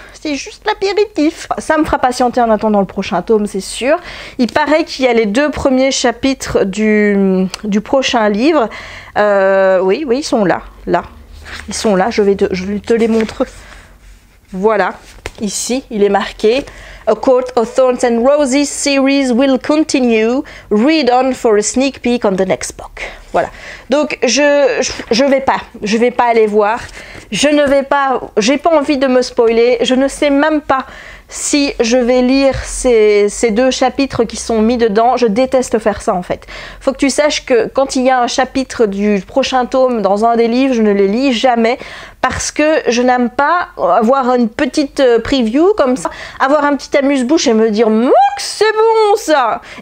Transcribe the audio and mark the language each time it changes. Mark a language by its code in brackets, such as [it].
[fr] C'est juste l'apéritif. Ça me fera patienter en attendant le prochain tome, c'est sûr. Il paraît qu'il y a les 2 premiers chapitres du prochain livre. Oui, ils sont là. Ils sont là, je vais te les montrer. Voilà, ici, il est marqué [en] A Court of Thorns and Roses series will continue. Read on for a sneak peek on the next book. [fr] Voilà. Donc je vais pas aller voir. J'ai pas envie de me spoiler. Je ne sais même pas si je vais lire ces 2 chapitres qui sont mis dedans. Je déteste faire ça en fait. Faut que tu saches que quand il y a un chapitre du prochain tome dans un des livres, je ne les lis jamais parce que je n'aime pas avoir une petite preview comme ça, avoir un petit amuse-bouche et me dire « c'est bon ça !»